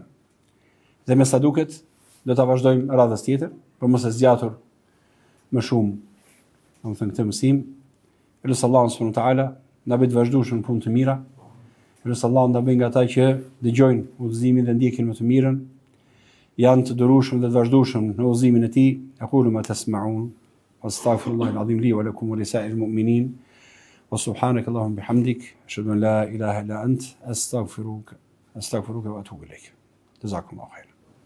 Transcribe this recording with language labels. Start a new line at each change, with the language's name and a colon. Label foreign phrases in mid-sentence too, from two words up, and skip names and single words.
Albanian: Dhe me sa duket do ta vazhdojmë radhës tjetër, për mos e zgjatur më shumë, domethënë këtë mësim. Elus
Arabic: الله سبحانه وتعالى
Albanian: na bëj të vazhdueshëm punë të mira. Elus Allahu na bëj nga ata që dëgjojnë udhëzimin dhe ndjekin më të mirën. Janë të durueshëm dhe të vazhdueshëm në udhëzimin e tij.
Arabic: أقول ما تسمعون. أستغفر الله العظيم لي ولكم ولسائر المؤمنين. وسبحانك اللهم بحمدك، أشهد أن لا إله إلا أنت، أستغفرك وأتوب إليك. جزاكم الله خيرا.